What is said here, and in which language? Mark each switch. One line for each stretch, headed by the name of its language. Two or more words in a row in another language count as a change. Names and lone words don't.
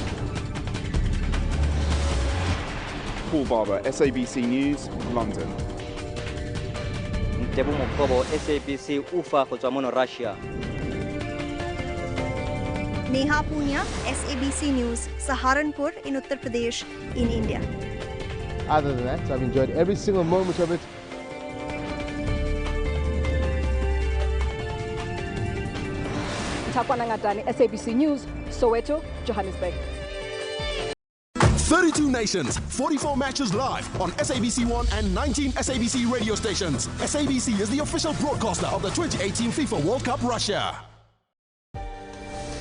English: Paul Barber, SABC News, London.
Tswana: Ntebo Mokobo, SABC Ufa go tswa mo Russia.
English: Neha Punya, SABC News, Saharanpur in Uttar Pradesh in India. Other than that, I've enjoyed every single moment of it. SABC News, Soweto, Johannesburg. 32 nations, 44 matches live on SABC 1 and 19 SABC radio stations. SABC is the official broadcaster of the 2018 FIFA World Cup Russia.